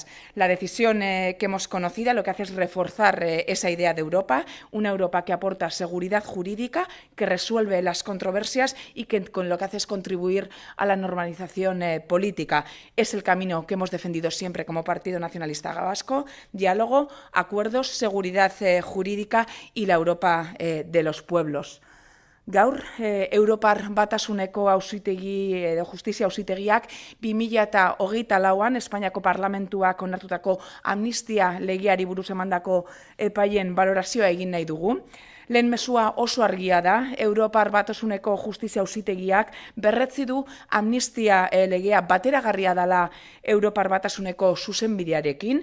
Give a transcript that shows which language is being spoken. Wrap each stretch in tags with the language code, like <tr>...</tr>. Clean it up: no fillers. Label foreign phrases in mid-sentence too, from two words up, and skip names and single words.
<es>La decisión que hemos conocido lo que hace es reforzar esa idea de Europa, una Europa que aporta seguridad jurídica, que resuelve las controversias y que con lo que hace es contribuir a la normalización política. Es el camino que hemos defendido siempre como Partido Nacionalista Vasco: diálogo, acuerdos, seguridad jurídica y la Europa de los pueblos.</es> <eu>Gaur, Europar Batasuneko auzitegi edo justizia auzitegiak 2024an Espainiako Parlamentuak onartutako amnistia legeari buruz emandako epaien balorazioa egin nahi dugu. Lehen mesua oso argia da. Europar Batasuneko justizia auzitegiak berretzi du amnistia legea bateragarria dela Europar Batasuneko zuzenbidearekin.</eu>